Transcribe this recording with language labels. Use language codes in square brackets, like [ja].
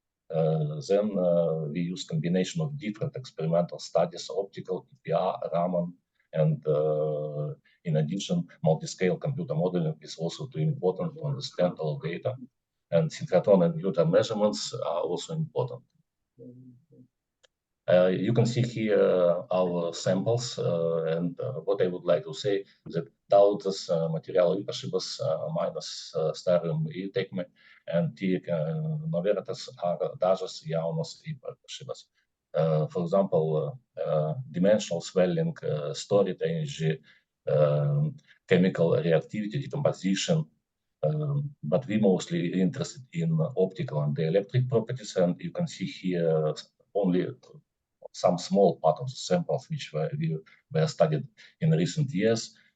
[en] Then we use combination of different experimental studies, optical, EPR, Raman, and in addition, multi-scale computer modeling is also too important to understand all data. And synchrotron and Newton measurements are also important. You can see here our samples, and what I would like to say is that [lv] daudzas materiālu īpašības mainas stariem ietekmi, un tiek novērtētas dažas jaunas īpašības. [en] For example, dimensional swelling, storage energy, chemical reactivity, decomposition, but we mostly interested in optical and dielectric properties, and you can see here only some small part of the samples which were studied in recent years.